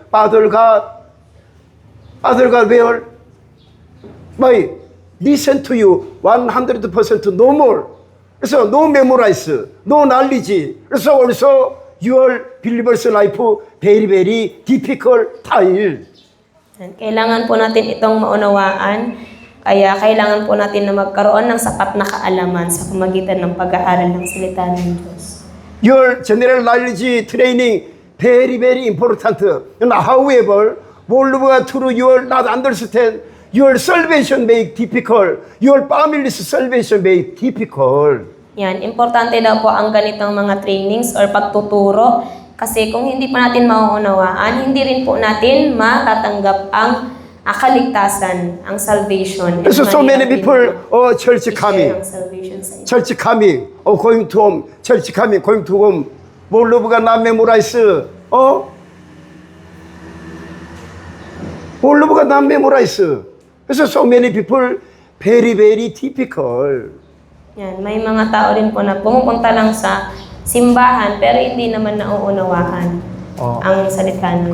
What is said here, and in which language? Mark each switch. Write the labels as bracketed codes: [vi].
[en] Father God where? My listen to you 100% no more. [ko] 그래서 [en] no memorize, no knowledge. 그래서 also your believer's life very very difficult time. [tl] Kailangan po natin itong maunawaan, kaya kailangan po natin na magkaroon ng sapat na kaalaman sa pamagitan ng pag-aaral ng salita ng Diyos. [en] Your general knowledge training very very important. And however, Wolf가 through your not understand, your salvation may difficult. Your family's salvation may difficult. [tl] Yan, importante daw po ang ganitong mga trainings or pagtuturo kasi kung hindi pa natin mauunawaan, hindi rin po natin matatanggap ang kaligtasan, ang salvation. [en] So many people, church coming, [tl] Ang salvation sa inyo. [en] church coming, going to home, church coming, going to home. Wolf가 not memorize, Wolf가 not memorize. [ko] 그래서 [en] so many people, very very difficult. [tl] Yan, may mga tao rin po na pumupunta lang sa simbahan pero hindi naman nauunawaan ang salita ng